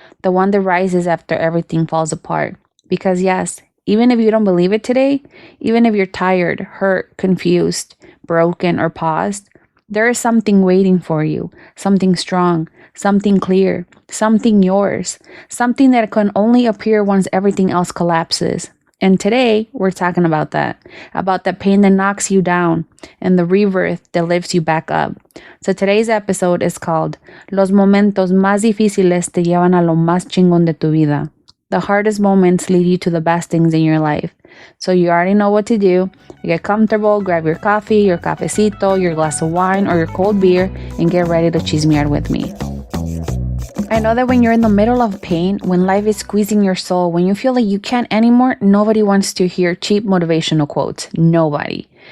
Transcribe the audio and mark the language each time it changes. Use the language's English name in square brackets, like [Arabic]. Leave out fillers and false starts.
[English] The one that rises after everything falls apart. Because yes, even if you don't believe it today, even if you're tired, hurt, confused, broken, or paused, there is something waiting for you. Something strong, something clear, something yours. Something that can only appear once everything else collapses. And today, we're talking about that the pain that knocks you down and the rebirth that lifts you back up. So today's episode is called [Spanish] Los momentos más difíciles te llevan a lo más chingón de tu vida. [English] The hardest moments lead you to the best things in your life. So you already know what to do. Get comfortable, grab your coffee, your cafecito, your glass of wine, or your cold beer, and get ready to chismear with me. I know that when you're in the middle of pain, when life is squeezing your soul, when you feel like you can't anymore, nobody wants to hear cheap motivational quotes. Nobody.